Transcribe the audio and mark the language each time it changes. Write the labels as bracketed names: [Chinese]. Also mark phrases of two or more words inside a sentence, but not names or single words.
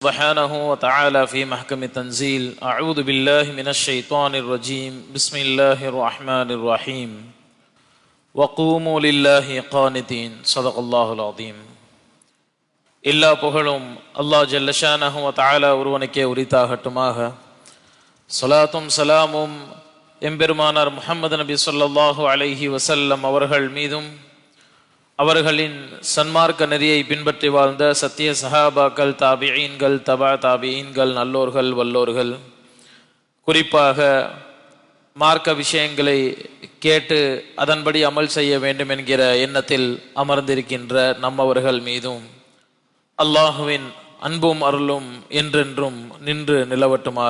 [Arabic] سبحانه وتعالى في محكم التنزيل أعوذ بالله من الشيطان الرجيم بسم الله الرحمن الرحيم وقوموا لله قانتين صدق الله العظيم. [Tamil] எல்லா புகழும் அல்லாஹ் [Arabic] جل شأنه وتعالى [Tamil] ஒருவனுக்கே உரித்தாகட்டுமாக. ஸலாத்தும் ஸலாமும் எம்பெருமானார் முஹம்மது நபி [Arabic] صلى الله عليه وسلم [Tamil] அவர்கள் மீதும் அவர்களின் சன்மார்க்க நெறியை பின்பற்றி வாழ்ந்த சத்திய சஹாபாக்கள், தாபிஈன்கள், தபா தாபிஈன்கள், நல்லோர்கள், வல்லோர்கள், குறிப்பாக மார்க்க விஷயங்களை கேட்டு அதன்படி அமல் செய்ய வேண்டும் என்கிற எண்ணத்தில் அமர்ந்திருக்கின்ற நம்மவர்கள் மீதும் அல்லாஹுவின் அன்பும் அருளும் என்றென்றும் நின்று நிலவட்டுமாக.